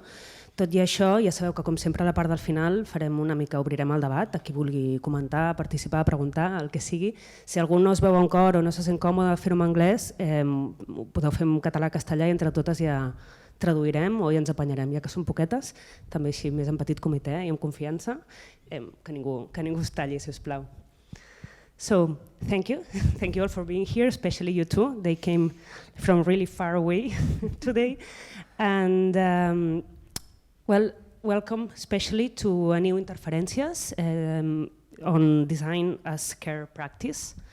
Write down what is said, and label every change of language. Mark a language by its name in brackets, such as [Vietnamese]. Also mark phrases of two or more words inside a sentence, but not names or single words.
[Catalan] Tot i això, ja sabeu que com sempre a la part del final farem una mica, obrirem el debat, a qui vulgui comentar, participar, preguntar, el que sigui. Si algú no es veu en cor o no se sent còmode fer-ho en anglès, ho podeu fer en català, castellà i entre totes ja traduirem o ja ens apanyarem, ja que són poquetes, també així més en petit comitè i amb confiança, que ningú es talli, si us plau. [English] So, thank you all for being here, especially you two. They came from really far away today. And well, welcome especially to a new Interferències on design as care practice.